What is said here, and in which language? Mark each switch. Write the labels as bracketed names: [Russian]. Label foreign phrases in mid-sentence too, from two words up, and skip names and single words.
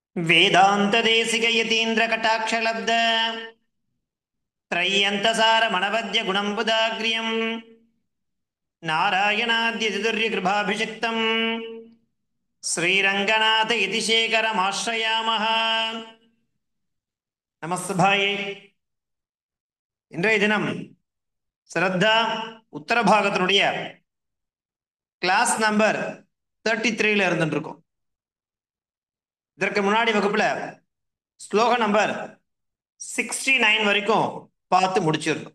[Sanskrit] वेदांतदेशिक यतीन्द्र कटाक्षलब्ध त्रय्यन्तसार मनवद्य गुणम्बुदाग्र्यम् नारायणाद्य कृपाभिषिक्तम् श्रीरङ्गनाथ इति शेखरमाश्रयामः. [Tamil] நமஸ்தபாயே. இன்றைய தினம் ஸ்ரத்தா உத்தர பாகத்தினுடைய [English] class number [Tamil] 33ல இருந்துட்டு இருக்கோம். இதற்கு முன்னாடி வகுப்புல ஸ்லோக நம்பர் 69 வரைக்கும் பார்த்து முடிச்சிருந்தோம்.